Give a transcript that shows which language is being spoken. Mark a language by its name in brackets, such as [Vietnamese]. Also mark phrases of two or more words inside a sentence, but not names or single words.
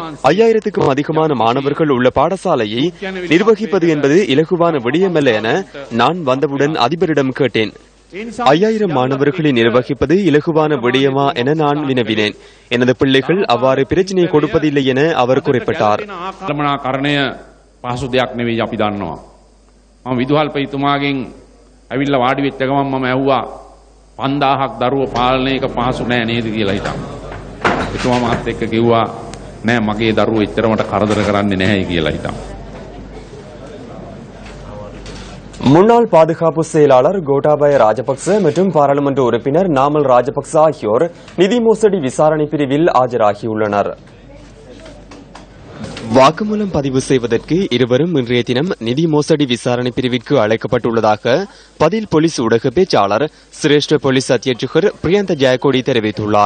[Tamil] 5000க்கும் அதிகமான மாணவர்கள் உள்ள பாடசாலையை நிர்வகிப்பது என்பது இலகுவான விடயமல்ல என நான் வந்தவுடன் அதிபரிடம் கேட்டேன். 5000 மாணவர்களை நிர்வகிப்பது இலகுவான விடயமா என நான் வினவினேன். எனது பிள்ளைகள் அவ்வாறு பிரச்சனையை கொடுப்பதில்லை என அவர் குறிப்பிட்டார். [Sinhala] මම විදුහල්පතිතුමාගෙන් ඇවිල්ලා වාඩි වෙච්ච ගමන් මම ඇහුවා 5000ක් දරුවෝ පාලනය එක පහසු නෑ නේද කියලා හිතන්න. එතුමා මාත් එක්ක කිව්වා නෑ මගේ දරුවෝ එච්චරමට කරදර කරන්නේ නැහැයි කියලා හිතන්න. [Tamil] முன்னாள் பாதுகாப்பு செயலாளர் கோட்டாபய ராஜபக்ச மற்றும் பாராளுமன்ற உறுப்பினர் நாமல் ராஜபக்ச ஆகியோர் நிதி மோசடி விசாரணை பிரிவில் ஆஜராகியுள்ளனர். வாக்குமூலம் பதிவு செய்வதற்கு இருவரும் இன்றைய தினம் நிதி மோசடி விசாரணை பிரிவிற்கு அழைக்கப்பட்டுள்ளதாக பதில் போலீஸ் ஊடக பேச்சாளர் சிரேஷ்ட போலீஸ் அத்தியட்சகர் பிரியந்த ஜெயக்கொடி தெரிவித்துள்ளார்.